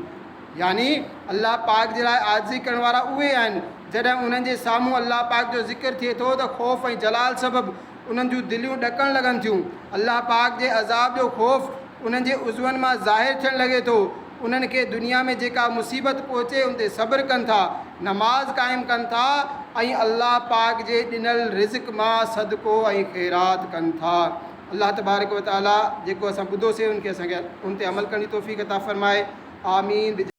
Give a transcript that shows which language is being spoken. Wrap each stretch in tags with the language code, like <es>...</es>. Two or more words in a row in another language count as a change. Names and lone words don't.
<sd>यानी अल्लाह पाक जे लाइ आजिज़ी करण वारा उहे आहिनि जॾहिं उन्हनि जे साम्हूं अल्लाह पाक जो ज़िक्र थिए थो त ख़ौफ़ ऐं जलाल सबबु उन्हनि जूं दिलियूं ॾकणु लॻनि थियूं। अल्लाह पाक जे अज़ाब जो ख़ौफ़ उन्हनि जे उज़वनि मां ज़ाहिर थियणु लॻे थो। उन्हनि खे दुनिया में जेका मुसीबत पहुचे उन ते सब्र कनि था, नमाज़ क़ाइमु कनि था, ऐं अल्लाह पाक जे ॾिनल रिज़्क़ मां सदको ऐं ख़ैरात कनि था।</sd> <ar>الله تبارك وتعالى</ar> <sd>जेको असां ॿुधोसीं उनखे असांखे उन ते अमल करण जी तौफ़ीक़ अता फ़रमाए। आमीन।</sd>